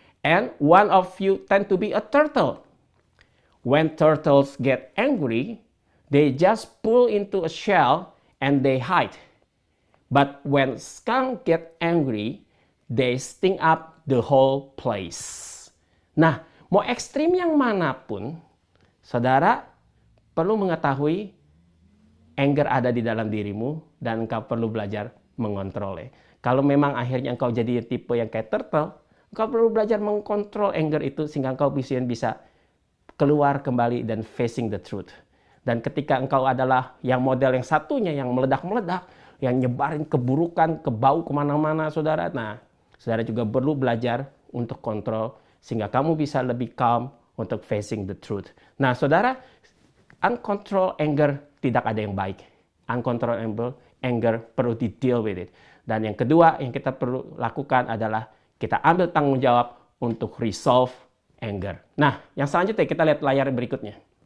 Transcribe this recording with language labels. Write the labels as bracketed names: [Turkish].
[English] And one of you tend to be a turtle. When turtles get angry, they just pull into a shell and they hide. But when skunk get angry, they sting up the whole place. [Indonesian] Nah, mau ekstrim yang manapun, saudara perlu mengetahui anger ada di dalam dirimu dan engkau perlu belajar mengontrolnya. Kalau memang akhirnya engkau jadi tipe yang kayak turtle, engkau perlu belajar mengkontrol anger itu sehingga engkau bisa keluar kembali dan [English] facing the truth. [Indonesian] Dan ketika engkau adalah yang model yang satunya yang meledak-meledak, yang nyebarin keburukan, kebau kemana-mana, saudara. Nah, saudara juga perlu belajar untuk kontrol sehingga kamu bisa lebih calm untuk [English] facing the truth. [Indonesian] Nah, saudara, uncontrolled anger tidak ada yang baik. Uncontrolled anger perlu di [English] deal with it. [Indonesian] Dan yang kedua yang kita perlu lakukan adalah kita ambil tanggung jawab untuk resolve anger. Nah, yang selanjutnya kita lihat layar berikutnya.